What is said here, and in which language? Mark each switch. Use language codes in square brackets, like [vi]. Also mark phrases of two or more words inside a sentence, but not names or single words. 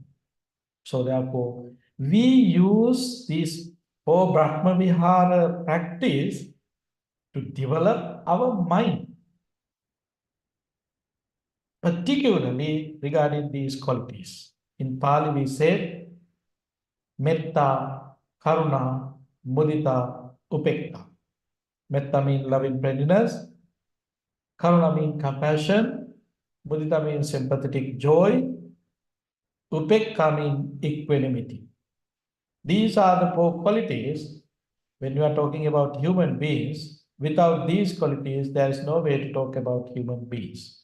[en] So therefore, we use this whole Brahmavihara practice to develop our mind, particularly regarding these qualities. In Pali, we say [pi] metta, karuna, mudita, upekta. [en] Metta means loving friendliness, karuna means compassion, mudita means sympathetic joy, upekta means equanimity. These are the four qualities. When you are talking about human beings, without these qualities, there is no way to talk about human beings.